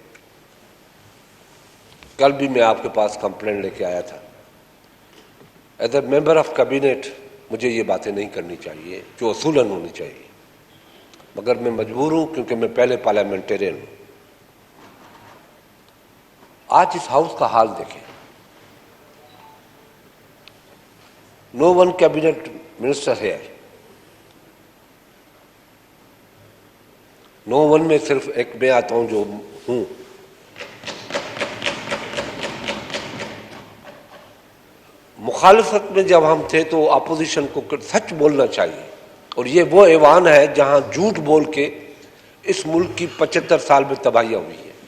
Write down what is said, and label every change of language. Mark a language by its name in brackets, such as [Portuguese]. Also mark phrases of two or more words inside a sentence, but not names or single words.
[Urdu] کل بھی میں آپ کے پاس کمپلینٹ لے کے آیا تھا. [English] as a member of cabinet [Urdu] مجھے یہ باتیں نہیں کرنی چاہیے جو اصولاً ہونی چاہیے، مگر میں مجبور ہوں کیونکہ میں پہلے پارلیمنٹیرین ہوں. آج اس ہاؤس کا حال دیکھیں. [English] No one cabinet minister here. [Urdu] No one میں صرف ایک میں آتا ہوں جو ہوں. مخالفت میں جب ہم تھے تو اپوزیشن کو سچ بولنا چاہیے، اور یہ وہ ایوان ہے جہاں جھوٹ بول کے اس ملک کی 75 سال میں تباہیاں ہوئی ہے.